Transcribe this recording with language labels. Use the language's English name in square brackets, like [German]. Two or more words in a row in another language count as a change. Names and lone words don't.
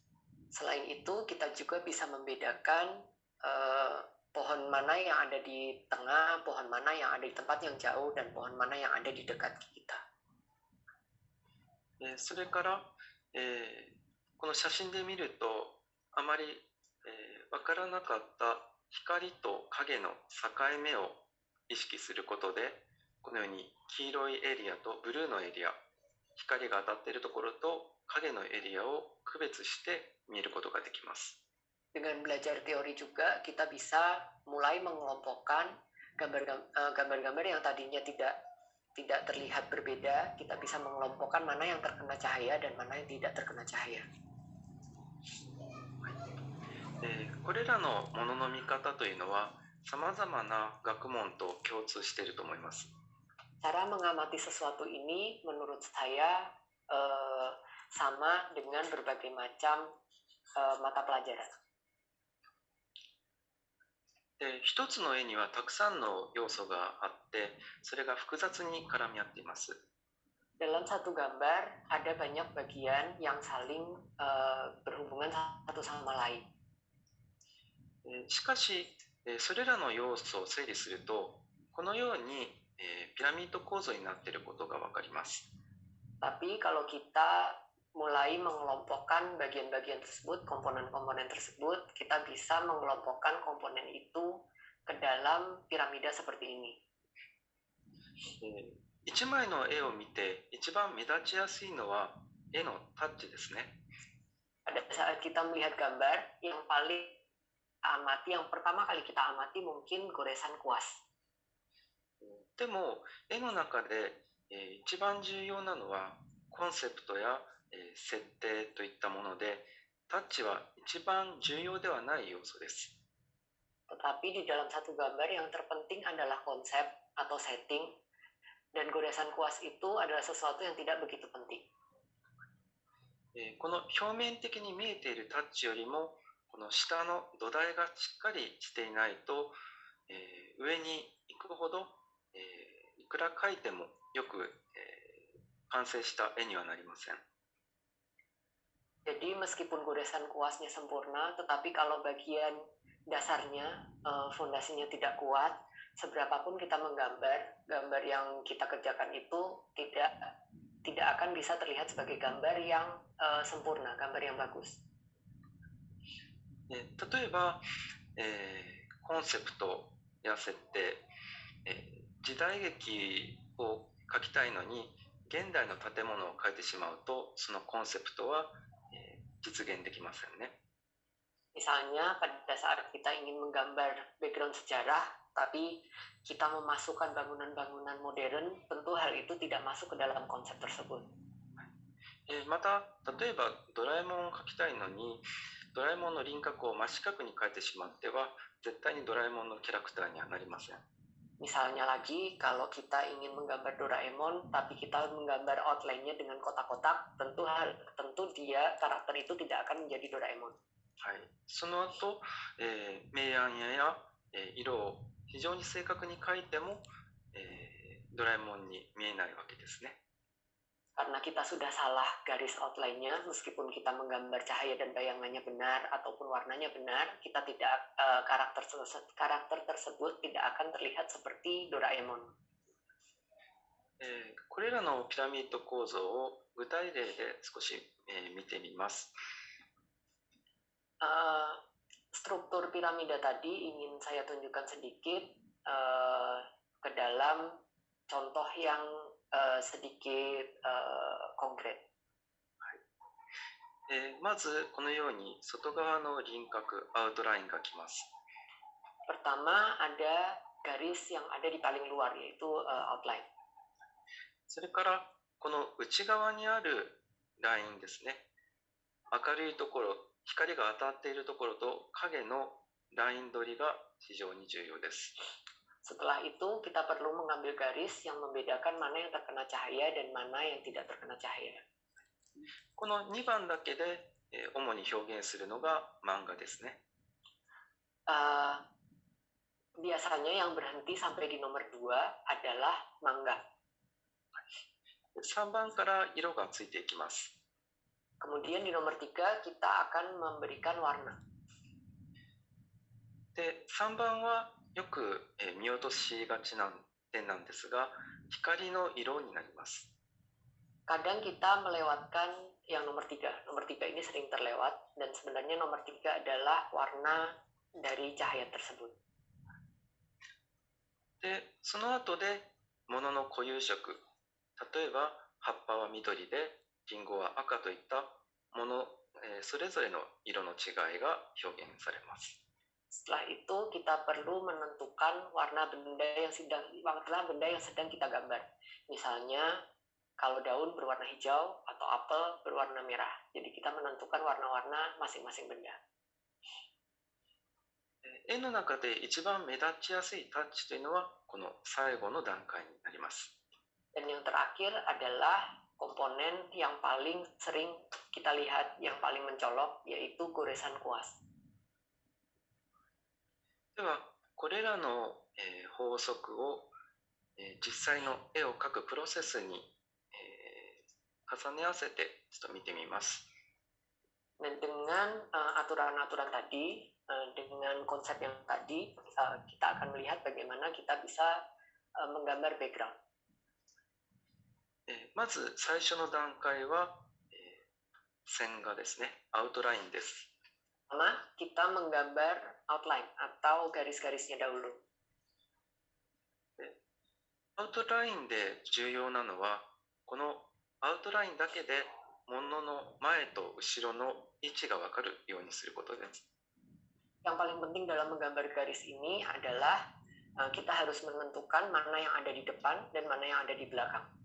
[Indonesian] Selain itu, kita juga bisa membedakan pohon mana yang ada di tengah, pohon mana yang ada di tempat yang jauh, dan pohon mana yang ada di dekat kita. [Japanese] それから、この写真で見るとあまり、分からなかった光と影の境目を意識することで、このように黄色いエリアとブルーのエリア、光が当たっているところと影のエリアを区別して見ることができます。 [Indonesian] Dengan belajar teori juga, kita bisa mulai mengelompokkan gambar-gambar yang tadinya tidak terlihat berbeda. Kita bisa mengelompokkan mana yang terkena cahaya dan mana yang tidak terkena cahaya. [Japanese] これらのものの見方というのはさまざまな学問と共通していると思います。 [Indonesian] Cara mengamati sesuatu ini menurut saya sama dengan berbagai macam mata pelajaran. [Japanese] 一つの絵にはたくさんの要素があって、それが複雑に絡み合っています。 [Indonesian] Dalam satu gambar ada banyak bagian yang saling berhubungan satu sama lain. [Japanese] しかし、それらの要素を整理すると、このように、ピラミッド構造になっていることがわかります。 [Indonesian] Tapi kalau kita mulai mengelompokkan bagian-bagian tersebut, komponen-komponen tersebut, kita bisa mengelompokkan komponen itu ke dalam piramida seperti ini. [Japanese] 一枚の絵を見て一番目立ちやすいのは絵のタッチですね。 [Indonesian] Pada saat kita melihat gambar, yang paling amati, yang pertama kali kita amati mungkin goresan kuas. [Japanese] でも絵の中で、一番重要なのはコンセプトや設定といったもので、タッチは一番重要ではない要素です。 [Indonesian] Tetapi di dalam satu gambar yang terpenting adalah konsep atau setting, dan goresan kuas itu adalah sesuatu yang tidak begitu penting. [Japanese] この表面的に見えているタッチよりも、この下の土台がしっかりしていないと、上に行くほど、いくら描いてもよく、完成した絵にはなりません。 [Indonesian] Jadi meskipun goresan kuasnya sempurna, tetapi kalau bagian dasarnya, fondasinya tidak kuat, seberapapun kita menggambar, gambar yang kita kerjakan itu tidak akan bisa terlihat sebagai gambar yang sempurna, gambar yang bagus. [Japanese] 例えば、コンセプトや設定、時代劇を描きたいのに現代の建物を描いてしまうと、そのコンセプトは、実現できませんね。 [Indonesian] Misalnya pada saat kita ingin menggambar background sejarah, tapi kita memasukkan bangunan-bangunan modern, tentu hal itu tidak masuk ke dalam konsep tersebut. [Japanese] また、例えばドラえもんを描きたいのに、ドラえもんの輪郭を真四角に描いてしまっては、絶対にドラえもんのキャラクターにはなりません。 [Indonesian] Misalnya lagi, kalau kita ingin menggambar Doraemon, tapi kita menggambar outline-nya dengan kotak-kotak, tentu dia karakter itu tidak akan menjadi Doraemon. [Japanese] はい、その後、明暗や、色を非常に正確に描いても、ドラえもんに見えないわけですね。 [Indonesian] Karena kita sudah salah garis outline-nya, meskipun kita menggambar cahaya dan bayangannya benar ataupun warnanya benar, kita tidak karakter tersebut tidak akan terlihat seperti Doraemon. [Japanese] これらのピラミッド構造を具体例で少し、見てみます。 [Indonesian] Struktur piramida tadi ingin saya tunjukkan sedikit ke dalam contoh yang sedikit konkret. [Japanese] まずこのように外側の輪郭、アウトラインがきます。 [Indonesian] Pertama ada garis yang ada di paling luar, yaitu outline. [Japanese] それからこの内側にあるラインですね。明るいところ、光が当たっているところと影のライン取りが非常に重要です。 [Indonesian] Setelah itu kita perlu mengambil garis yang membedakan mana yang terkena cahaya dan mana yang tidak terkena cahaya. [Japanese] この2番だけで、主に表現するのが漫画ですね。 [Indonesian] Biasanya yang berhenti sampai di nomor 2 adalah manga. [Japanese] 3番から色がついていきます。 [Indonesian] Kemudian di nomor 3 kita akan memberikan warna. [Japanese] で、3番はよく、見落としがちな点なんですが、光の色になります。 [Indonesian] Kadang kita melewatkan yang nomor 3. Nomor 3 ini sering terlewat, dan sebenarnya nomor 3 adalah warna dari cahaya tersebut. [Japanese] で、その後で物の固有色、例えば葉っぱは緑で、リンゴは赤といったもの、それぞれの色の違いが表現されます。 [Indonesian] Setelah itu kita perlu menentukan warna benda yang sedang kita gambar. Misalnya kalau daun berwarna hijau atau apel berwarna merah. Jadi kita menentukan warna-warna masing-masing benda. [Japanese] 絵の中で一番目立ちやすいタッチというのはこの最後の段階になります。 [Indonesian] Dan yang terakhir adalah komponen yang paling sering kita lihat, yang paling mencolok, yaitu goresan kuas. [Japanese] ではこれらの、法則を、実際の絵を描くプロセスに、重ね合わせてちょっと見てみます。 [Indonesian] Dan dengan aturan-aturan tadi, dengan konsep yang tadi, kita akan melihat bagaimana kita bisa menggambar background. [Japanese] まず最初の段階は、線画ですね、アウトラインです。 [Indonesian] Pertama, kita menggambar outline atau garis-garisnya dahulu. [Japanese] アウトラインで重要なのは、このアウトラインだけで物の前と後ろの位置が分かるようにすることです。 [Indonesian] Yang paling penting dalam menggambar garis ini adalah kita harus menentukan mana yang ada di depan dan mana yang ada di belakang.